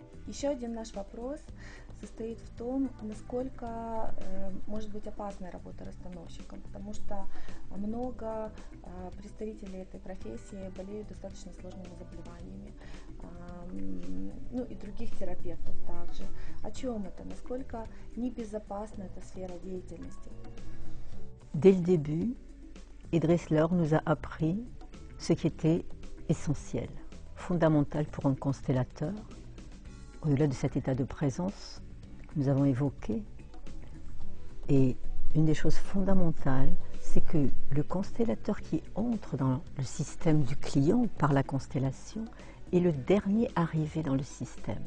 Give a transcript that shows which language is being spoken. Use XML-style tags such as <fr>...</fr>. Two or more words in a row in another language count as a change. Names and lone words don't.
<ru>Еще один наш вопрос состоит в том, насколько может быть опасная работа расстановщиком, потому что много представителей этой профессии болеют достаточно сложными заболеваниями, ну и других терапевтов также. О чем это? Насколько небезопасна эта сфера деятельности?</ru> <fr>Dès le début, Idriss Laor nous a appris ce qui était essentiel, fondamental pour un constellateur, au-delà de cet état de présence que nous avons évoqué. Et une des choses fondamentales, c'est que le constellateur qui entre dans le système du client par la constellation est le dernier arrivé dans le système.</fr>